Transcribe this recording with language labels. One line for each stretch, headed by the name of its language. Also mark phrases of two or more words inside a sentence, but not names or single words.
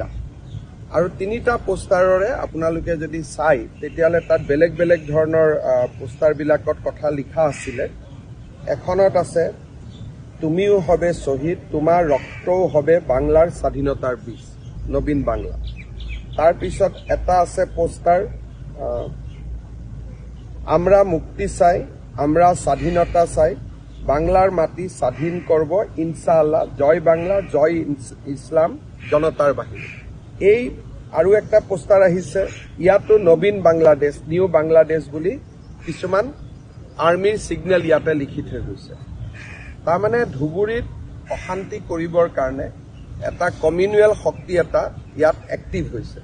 Assamese: আৰু 3টা পোষ্টাৰৰে আপোনালোকে যদি চাই তেতিয়াহ'লে তাত বেলেগ বেলেগ ধৰণৰ পোষ্টাৰবিলাকত কথা লিখা আছিলে। এখনত আছে,
Bangla: তুমিও হবে শ্বহীদ, তোমাৰ ৰক্তও হবে বাংলাৰ স্বাধীনতাৰ বীজ, নবীন বাংলা।
Assamese: তাৰপিছত এটা আছে পোষ্টাৰ,
Bangla: আমরা মুক্তি চাই, আমরা স্বাধীনতা চাই, বাংলাৰ মাটি স্বাধীন করব ইনশাআল্লাহ, জয় বাংলা, জয় ইসলাম, জনতাৰ বাহিনী।
Assamese: এই আৰু একটা পোষ্টাৰ আহিছে, ইয়াতো নবীন বাংলাদেশ, নিউ বাংলাদেশ বুলি কিছুমান আৰ্মিৰ সিগনেল ইয়াতে লিখি থৈ গৈছে। তাৰমানে ধুবুৰীত অশান্তি কৰিবৰ কাৰণে এটা কমিউনেল শক্তি এটা ইয়াত এক্টিভ হৈছে।